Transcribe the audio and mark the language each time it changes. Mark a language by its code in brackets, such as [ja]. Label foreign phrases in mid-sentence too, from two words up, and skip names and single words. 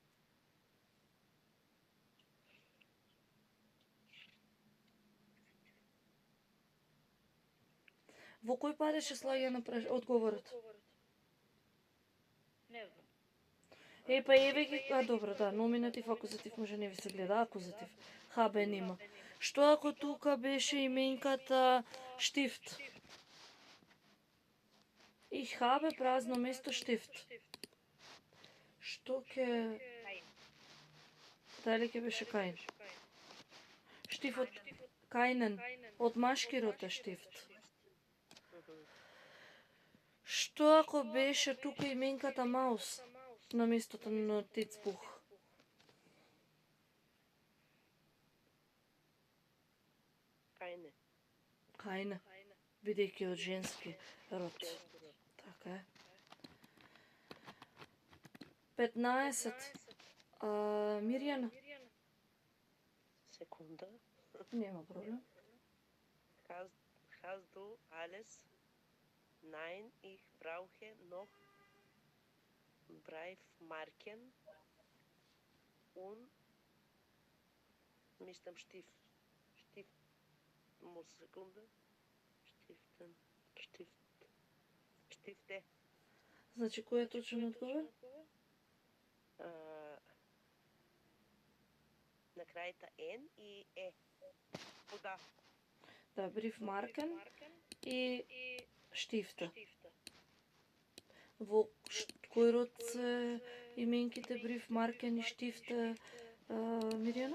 [mk] Во кој падеше слагена одговорот? Не знам. Па еве ги, добро, да, номинатив, акузатив може не ви се гледа, акузатив. Haben има. Што ако тука беше именката штифт? [de] Ich habe [mk] празно место штифт. Што ќе... Дали ќе беше кајн? Штифот кајнен, од машки род е штифт. Што ако беше тука именката маус на местото на нотицбух? Кајне. Кајне, бидејќи од женски род. Женски род. Така е. 15. Мирјана. Секунда. Нема проблем. [de] Hast du alles? Nein, ich brauche noch Briefmarken und мислам Stift. [mk] Секунда. Stifte. Значи, кој е точен одговор? На крајта N и E. Вода. Да, брифмаркен и штифта. Во кој род се именките брифмаркен и штифта, Мирјана?